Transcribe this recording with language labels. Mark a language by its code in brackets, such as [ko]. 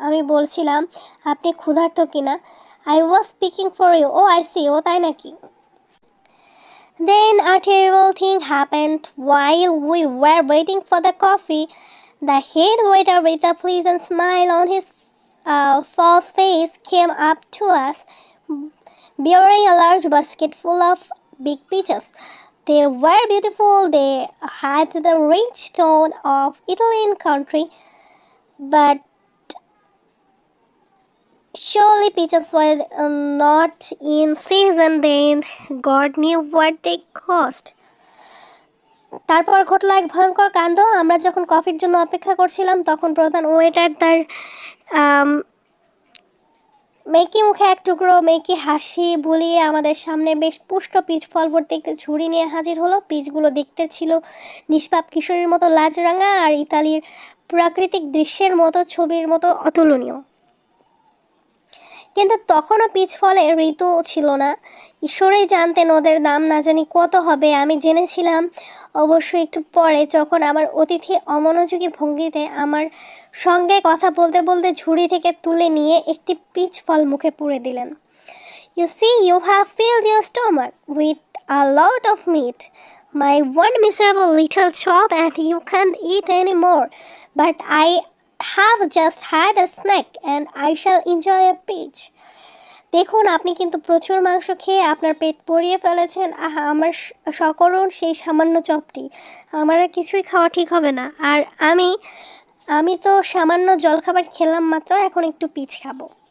[bn] আমি বলছিলাম আপনি ক্ষুধার্ত কিনা। [en] I was speaking for you. Oh, I see. [bn] ও তাই নাকি? [en] Then a terrible thing happened while we were waiting for the coffee. The head waiter, with a pleasant smile on his false face, came up to us, bearing a large basket full of big peaches. They were beautiful. They had the rich tone of Italian country, but surely peaches were not in season. Then God knew what they cost. [bn] তারপর ঘটলো এক ভয়ঙ্কর কাণ্ড। আমরা যখন কফির জন্য অপেক্ষা করছিলাম তখন প্রধান ওয়েটার তার মেকি মুখে এক টুকরো মেকি হাসি বুলিয়ে আমাদের সামনে বেশ পুষ্ট পিচ ফল ভর্তি একটি ঝুড়ি নিয়ে হাজির হলো। পিচগুলো দেখতে ছিল নিষ্পাপ কিশোরীর মতো লাজরাঙা আর ইতালির প্রাকৃতিক দৃশ্যের মতো, ছবির মতো অতুলনীয়। কিন্তু তখনও পিচ ফলের ঋতু ছিল না। ঈশ্বরই জানতেন ওদের দাম না জানি কত হবে। আমি জেনেছিলাম অবশ্যই একটু পরে, যখন আমার অতিথি অমনোযোগী ভঙ্গিতে আমার সঙ্গে কথা বলতে বলতে ঝুড়ি থেকে তুলে নিয়ে একটি পিচ ফল মুখে পুরে দিলেন। [en] You see, you have filled your stomach with a lot of meat, my one miserable little chop, and you can't eat any more. But I have just had a snack and I shall enjoy a peach. [bn] দেখুন আপনি কিন্তু প্রচুর মাংস খেয়ে আপনার পেট ভরিয়ে ফেলেছেন। আহা, আমার সকরুণ সেই সামান্য চপটি, আমার আর কিছুই খাওয়া ঠিক হবে না। আর আমি আমি তো সামান্য জলখাবার খেলাম মাত্র, এখন একটু পিচ খাবো।